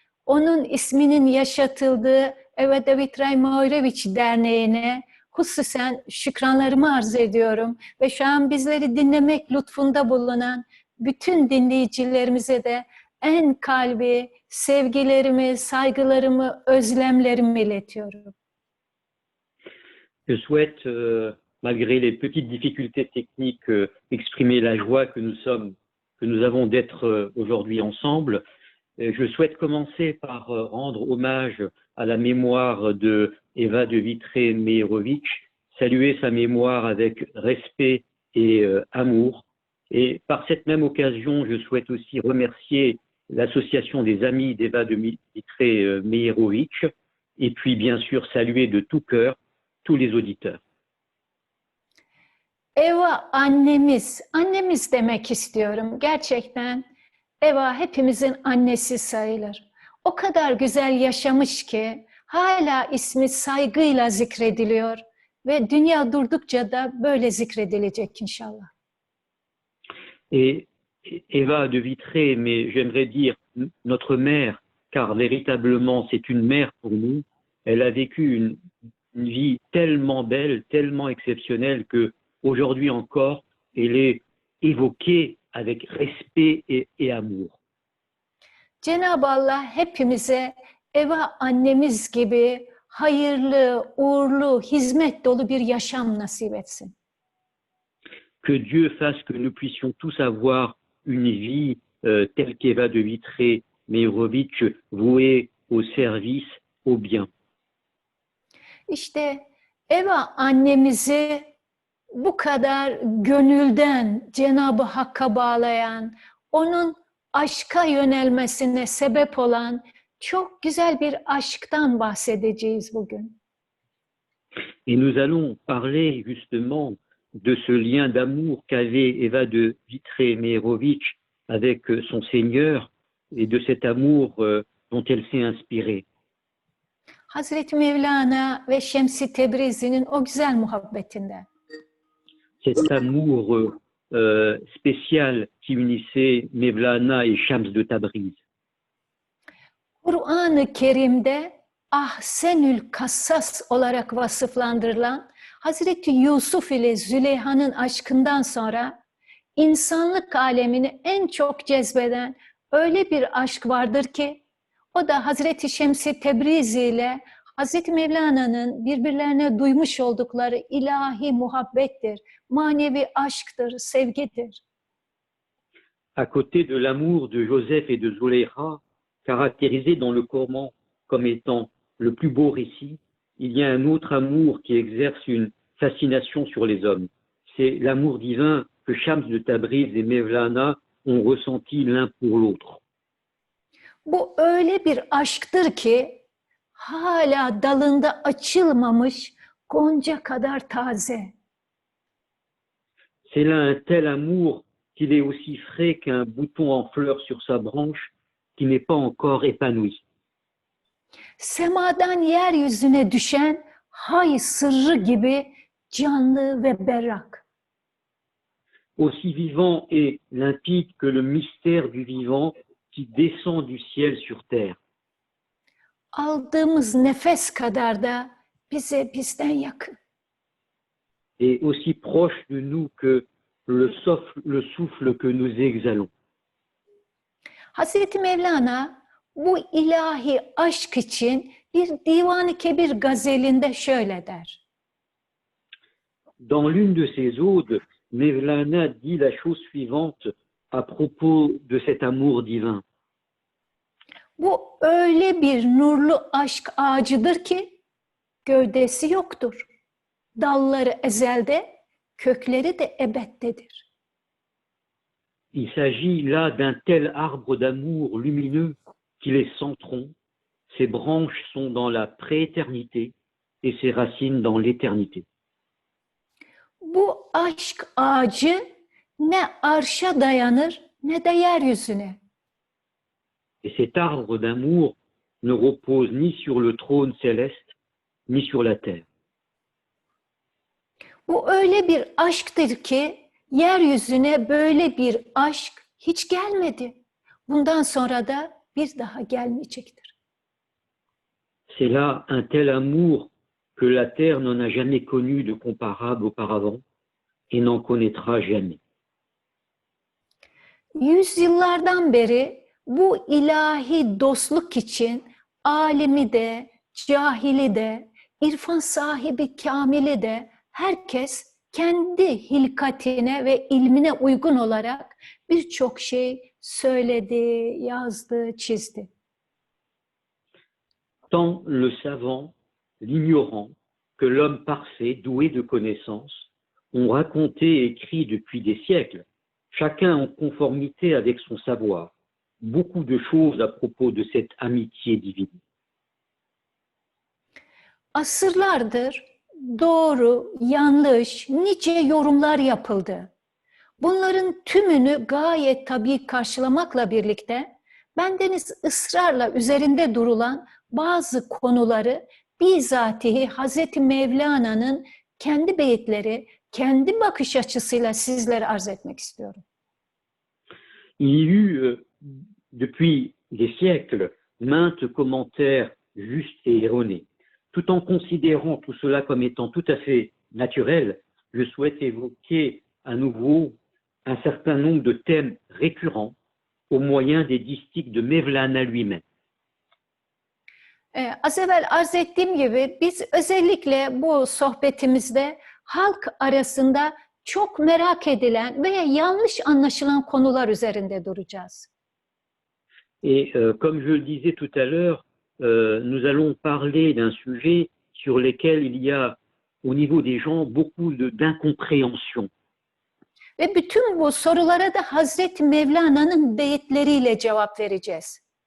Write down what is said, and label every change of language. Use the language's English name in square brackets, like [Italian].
[Turkish] Onun isminin yaşatıldığı Eva David Rajmaureviç Derneği'ne hususen şükranlarımı arz ediyorum. Ve şu an bizleri dinlemek lütfunda bulunan bütün dinleyicilerimize de en kalbi sevgilerimi, saygılarımı, özlemlerimi iletiyorum. [French] Je souhaite, malgré les petites difficultés techniques, exprimer la joie que nous avons d'être aujourd'hui ensemble. Je souhaite commencer par rendre hommage à la mémoire de Eva de Vitré-Mejerović, saluer sa mémoire avec respect et amour. Et par cette même occasion, je souhaite aussi remercier l'association des amis d'Eva de Vitré-Mejerović et puis bien sûr saluer de tout cœur tous les auditeurs. [Turkish] Eva annemiz, annemiz demek istiyorum. Gerçekten Eva hepimizin annesi sayılır. O kadar güzel yaşamış ki hala ismi saygıyla zikrediliyor ve dünya durdukça da böyle zikredilecek inşallah. [French] Et Eva de Vitré, mais j'aimerais dire notre mère, car véritablement c'est une mère pour nous. Elle a vécu une vie tellement belle, tellement exceptionnelle que aujourd'hui encore, elle est évoquée avec respect et amour. [Turkish] Cenab-ı Allah hepimize Eva annemiz gibi hayırlı, uğurlu, hizmet dolu bir yaşam nasip etsin. [French] Que Dieu fasse que nous puissions tous avoir une vie telle qu'Eva de Vitré-Mejerović, vouée au service, au bien. [Turkish] İşte Eva annemizi bu kadar gönülden Cenab-ı Hakk'a bağlayan, onun aşka yönelmesine sebep olan çok güzel bir aşktan bahsedeceğiz bugün. [French] Et nous allons parler justement de ce lien d'amour qu'avait Eva de Vitré-Mejerović avec son Seigneur et de cet amour dont elle s'est inspirée. [Turkish] Hazreti Mevlana ve Şems-i Tebrizi'nin o güzel muhabbetinden. [French] Cet amour spécial qui unissait Mevlana et Shams de Tabriz. [Turkish] Kur'an-ı Kerim'de Ahsenül Kassas olarak vasıflandırılan Hazreti Yusuf ile Züleyha'nın aşkından sonra insanlık alemini en çok cezbeden öyle bir aşk vardır ki o da Hazreti Şems-i Tebrizi ile Hazreti Mevlana'nın birbirlerine duymuş oldukları ilahi muhabbettir, manevi aşktır, sevgidir. [French] À côté de l'amour de Joseph et de Zulaykha, caractérisé dans le Coran comme étant le plus beau récit, il y a un autre amour qui exerce une fascination sur les hommes. C'est l'amour divin que Shams de Tabriz et Mevlana ont ressenti l'un pour l'autre. [Turkish] Bu öyle bir aşktır ki hala dalında açılmamış gonca kadar taze. [French] C'est là un tel amour qu'il est aussi frais qu'un bouton en fleurs sur sa branche qui n'est pas encore épanoui. [Turkish] Semadan yeryüzüne düşen hay sırrı gibi canlı ve berrak. [French] Aussi vivant et limpide que le mystère du vivant qui descend du ciel sur terre. [Turkish] Aldığımız nefes kadar da bize bizden yakın. [French] Et aussi proche de nous que le souffle que nous exhalons. [Turkish] Hazreti Mevlana bu ilahi aşk için bir Divan-ı Kebir gazelinde şöyle der. [French] Dans l'une de ses odes, Mevlana dit la chose suivante à propos de cet amour divin. [Turkish] Bu öyle bir nurlu aşk ağacıdır ki gövdesi yoktur. Dalları ezelde, kökleri de ebeddedir. [French] Il s'agit là d'un tel arbre d'amour lumineux qu'il est sans tronc, ses branches sont dans la prééternité et ses racines dans l'éternité. [Turkish] Bu aşk ağacı ne arşa dayanır ne de yeryüzüne. [French] Et cet arbre d'amour ne repose ni sur le trône céleste, ni sur la terre. [Turkish] Bu öyle bir aşktır ki yeryüzüne böyle bir aşk hiç gelmedi. Bundan sonra da bir daha gelmeyecektir. [French] C'est là un tel amour que la terre n'en a jamais connu de comparable auparavant et n'en connaîtra jamais. [Turkish] Yüzyıllardan beri bu ilahi dostluk için alimi de, cahili de, irfan sahibi kamili de herkes kendi hilkatine ve ilmine uygun olarak birçok şey söyledi, yazdı, çizdi. [French] Tant le savant, l'ignorant, que l'homme parfait, doué de connaissances, ont raconté et écrit depuis des siècles, chacun en conformité avec son savoir, beaucoup de choses à propos de cette amitié divine. [Turkish] Asırlardır doğru, yanlış, nice yorumlar yapıldı. Bunların tümünü gayet tabii karşılamakla birlikte bendeniz ısrarla üzerinde durulan bazı konuları bizatihi Hazreti Mevlana'nın kendi beyitleri, kendi bakış açısıyla sizlere arz etmek istiyorum. [French] Il y eut, depuis des siècles, maintes commentaires justes et erronés. Tout en considérant tout cela comme étant tout à fait naturel, je souhaite évoquer à nouveau un certain nombre de thèmes récurrents au moyen des distiques de Mevlana lui-même. [Turkish] Az evvel arz ettiğim gibi biz özellikle bu sohbetimizde halk arasında çok merak edilen veya yanlış anlaşılan konular üzerinde duracağız. [French] Et comme je le disais tout à l'heure, nous allons parler d'un sujet sur lequel il y a au niveau des gens beaucoup d'incompréhension. [Turkish] Ve bütün bu sorulara da Hazreti Mevlana'nın beyitleriyle cevap vereceğiz.